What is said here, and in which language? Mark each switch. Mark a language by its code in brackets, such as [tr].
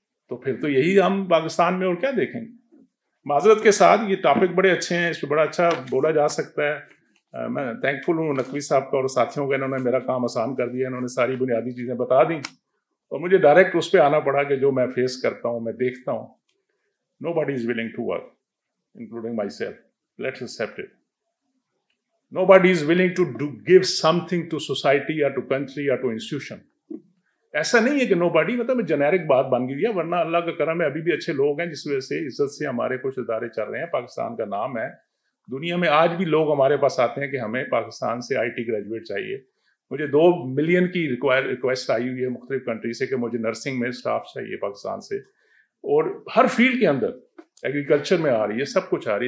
[ur] تو پھر تو یہی ہم پاکستان میں اور کیا دیکھیں گے. معذرت کے ساتھ یہ ٹاپک بڑے اچھے ہیں, اس پہ بڑا اچھا بولا جا سکتا ہے. میں تھینک فل ہوں نقوی صاحب کا اور ساتھیوں کا, انہوں نے میرا کام آسان کر دیا, انہوں نے ساری بنیادی چیزیں بتا دیں اور مجھے ڈائریکٹ اس پہ آنا پڑا کہ جو میں فیس کرتا ہوں, میں دیکھتا ہوں. [en] Nobody is willing to work, including myself. Let's accept it. Nobody is willing to give something to society or to country or to institution. [ur] ایسا نہیں ہے کہ nobody, مطلب جنیرک بات بن گئی ہے, ورنہ اللہ کا کرم ہے ابھی بھی اچھے لوگ ہیں جس وجہ سے عزت سے ہمارے کچھ ادارے چل رہے ہیں. پاکستان کا نام ہے دنیا میں, آج بھی لوگ ہمارے پاس آتے ہیں کہ ہمیں پاکستان سے IT گریجویٹ چاہیے. مجھے 2 ملین کی ریکویسٹ آئی ہوئی ہے مختلف کنٹری سے کہ مجھے نرسنگ میں اسٹاف چاہیے پاکستان سے, اور ہر فیلڈ کے اندر, ایگریکلچر میں آ رہی ہے, سب کچھ آ رہی ہے.